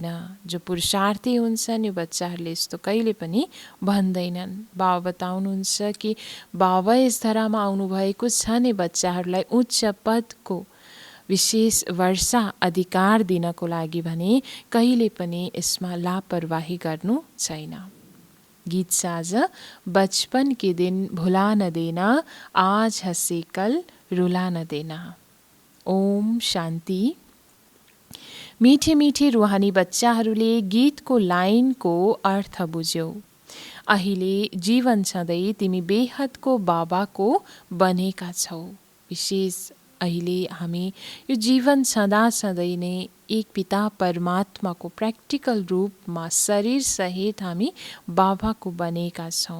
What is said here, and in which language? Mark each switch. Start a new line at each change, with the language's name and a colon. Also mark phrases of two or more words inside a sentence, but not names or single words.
Nepali: जो पुरुषार्थी हुन्छन् यो बच्चाहरूले यस्तो कहिले पनि भन्दैनन्। बाबा बताउनुहुन्छ कि बाबा यस धरामा आउनुभएको छ नि बच्चाहरूलाई उच्च पदको विशेष वर्षा अधिकार दिनको लागि भने कहिले पनि यसमा लापरवाही गर्नु छैन।
Hindi: गीत साज बचपन के दिन भुला न देना, आज हंसे कल रुला न देना।
Nepali: ओम शान्ति। मीठे मीठे रुहानी बच्चाहरूले गीतको लाइनको अर्थ बुझ्यौ। अहिले जीवन सधैँ तिमी बेहदको बाबाको बनेका छौ। विशेष अहिले हामी यो जीवन सदा सधैँ नै एक पिता परमात्माको प्र्याक्टिकल रूपमा शरीर सहित हामी बाबाको बनेका छौँ।